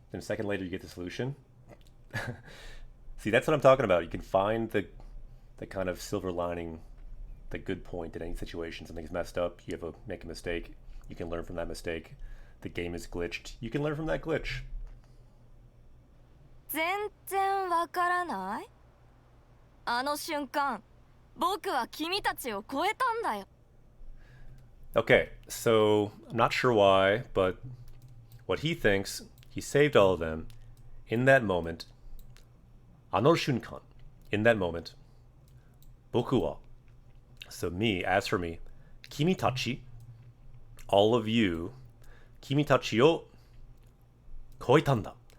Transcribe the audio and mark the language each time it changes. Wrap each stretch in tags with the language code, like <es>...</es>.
<en>Then a second later you get the solution. See, that's what I'm talking about. You can find the kind of silver lining, the good point in any situation. Something's messed up, you make a mistake. You can learn from that mistake. The game is glitched. You can learn from that glitch.</en> <ja>全然わからない。あの瞬間、僕は君たちを超えたんだよ。</ja> <en>Okay, so I'm not sure why, but what he thinks, he saved all of them in that moment.</en> <ja>あの瞬間,</ja> <en>in that moment. 僕は, so me, as for me, 君たち, all of you,</en> <ja>君たちを超えたんだ.</ja>